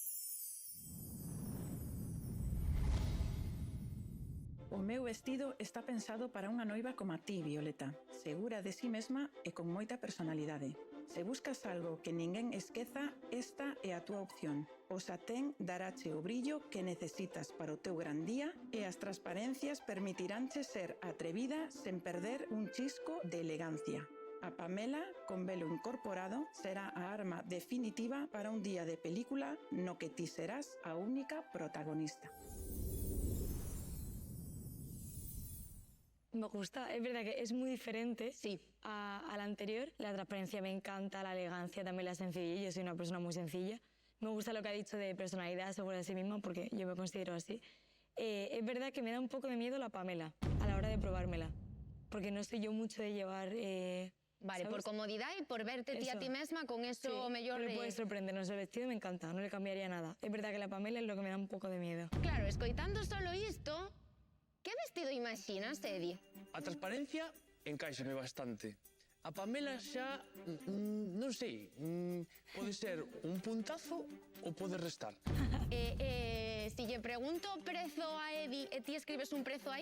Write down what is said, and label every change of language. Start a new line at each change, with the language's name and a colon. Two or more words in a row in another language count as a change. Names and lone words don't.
Galician: O meu vestido está pensado para unha noiva como a ti, Violeta, segura de si mesma e con moita personalidade. Se buscas algo que ninguén esqueza, esta é a túa opción. O satén darache o brillo que necesitas para o teu gran día e as transparencias permitiránche ser atrevida sen perder un chisco de elegancia. A Pamela, con velo incorporado, será a arma definitiva para un día de película no que ti serás a única protagonista.
Spanish: Me gusta, es verdad que es muy diferente a la anterior. La transparencia me encanta, la elegancia, también la sencillez. Yo soy una persona muy sencilla. Me gusta lo que ha dicho de personalidad, segura de sí misma, porque yo me considero así. Es verdad que me da un poco de miedo la Pamela a la hora de probármela, porque no soy yo mucho de llevar... Vale, ¿sabes?
Galician: por comodidad y por verte ti a ti mesma con eso mellor me de...
Spanish: puede sorprendernos. El vestido me encanta, no le cambiaría nada. Es verdad que la Pamela es lo que me da
Galician: un pouco
Spanish: de miedo.
Galician: Claro, escoitando solo isto, que vestido imaginas, Edi? A transparencia encáixame bastante. A Pamela xa, non sei, pode ser un puntazo ou pode restar. Si lle pregunto prezo a Edi e ti escribes un prezo aí,